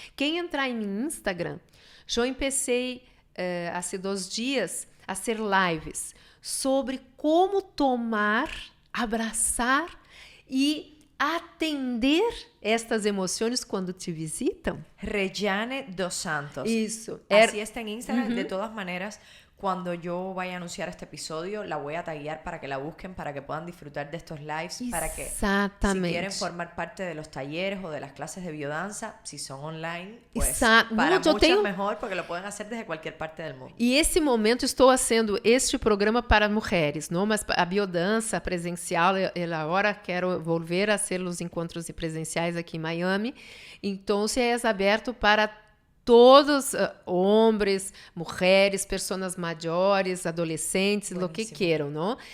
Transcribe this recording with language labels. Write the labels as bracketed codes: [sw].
[pt] Quem entrar em meu Instagram, eu comecei há 2 dias a ser lives sobre como tomar, abraçar e atender estas emoções quando te visitam. Rejane dos Santos. Isso. [es] Así está en Instagram. De todas maneras, cuando yo vaya a anunciar este episodio, la voy a taguear para que la busquen, para que puedan disfrutar de estos lives, para que si quieren formar parte de los talleres o de las clases de biodanza, si son online, pues para muchas mejor, porque lo pueden hacer desde cualquier parte del mundo. [pt] E esse momento estou fazendo este programa para mulheres, não? Mas a biodança presencial, eu agora quero voltar a ser os encontros presenciais aqui em Miami, então é aberto para todos, homens, mulheres, pessoas maiores, adolescentes, o que queiram, não?